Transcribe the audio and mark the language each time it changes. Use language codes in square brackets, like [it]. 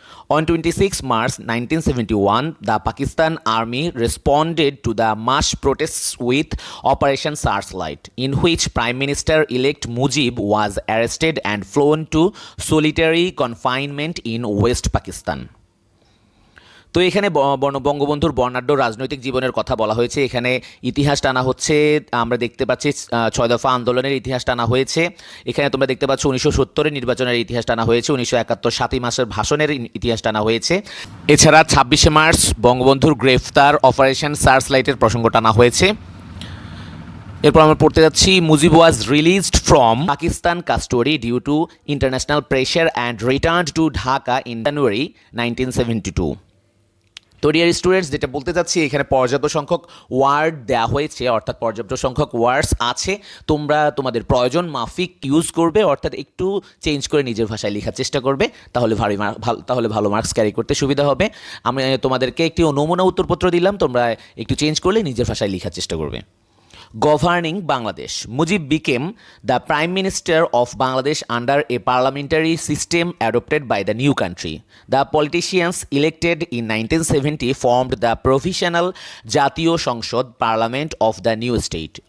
[en] On 26 March 1971, the Pakistan Army responded to the mass protests with Operation Searchlight, in which Prime Minister-elect Mujib was arrested and flown to solitary confinement in West Pakistan. [bn] তো এখানে বঙ্গবন্ধুর বর্ণাঢ্য রাজনৈতিক জীবনের কথা বলা হয়েছে। এখানে ইতিহাস টানা হচ্ছে, আমরা দেখতে পাচ্ছি 6 দফা আন্দোলনের ইতিহাস টানা হয়েছে। এখানে তোমরা দেখতে পাচ্ছ 1970-এর নির্বাচনের ইতিহাস টানা হয়েছে, 1971 7ই মাসের ভাষণের ইতিহাস টানা হয়েছে। এছাড়া 26শে মার্চ বঙ্গবন্ধুর গ্রেফতার, অপারেশন সার্চলাইটের প্রসঙ্গ টানা হয়েছে। এরপর আমরা পড়তে যাচ্ছি, [en] Mujib was released from Pakistan custody due to international pressure and returned to Dhaka in January 1972। [bn] তো ডিয়ার স্টুডেন্টস, যেটা বলতে চাচ্ছি, এখানে পর্যাপ্ত সংখ্যক ওয়ার্ড দেওয়া হয়েছে, অর্থাৎ পর্যাপ্ত সংখ্যক ওয়ার্ডস আছে, তোমরা তোমাদের প্রয়োজন মাফিক ইউজ করবে, অর্থাৎ একটু চেঞ্জ করে নিজের ভাষায় লেখার চেষ্টা করবে, তাহলে ভালো মার্কস ক্যারি করতে সুবিধা হবে। আমি তোমাদেরকে একটি নমুনা উত্তরপত্র দিলাম, তোমরা একটু চেঞ্জ করলে নিজের ভাষায় লেখার চেষ্টা করবে। [en] Governing Bangladesh, Mujib became the Prime Minister of Bangladesh under a parliamentary system adopted by the new country. The politicians elected in 1970 formed the Provisional Jatiyo Sangsad Parliament of the new state.